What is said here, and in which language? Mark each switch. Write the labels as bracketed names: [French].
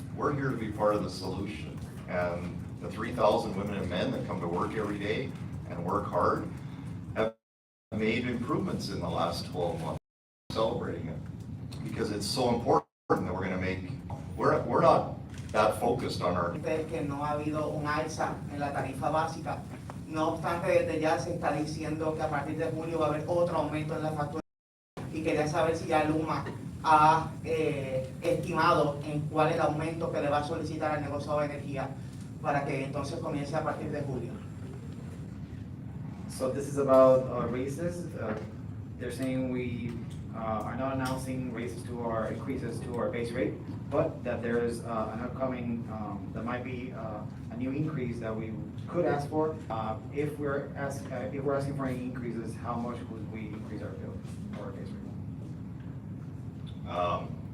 [English] We're here to be part of the solution. And the 3,000 women and men that come to work every day and work hard have made improvements in the last 12 months. Celebrating it because it's so important that we're going to make, we're not that focused on our. [Spanish] Que no ha habido un alza en la tarifa básica. No obstante, desde ya se está diciendo que a partir de julio va a haber otro aumento en la factura. Y quería saber si ya LUMA ha estimado en cuál es el aumento que le va a solicitar al negociado de energía para que entonces comience a partir de julio. [English] So this is about raises. They're saying we are not announcing raises to our increases to our base rate, but that there is an upcoming, there might be a new increase that we could ask for. If we're asking for any increases, how much would we increase our bill or our base rate?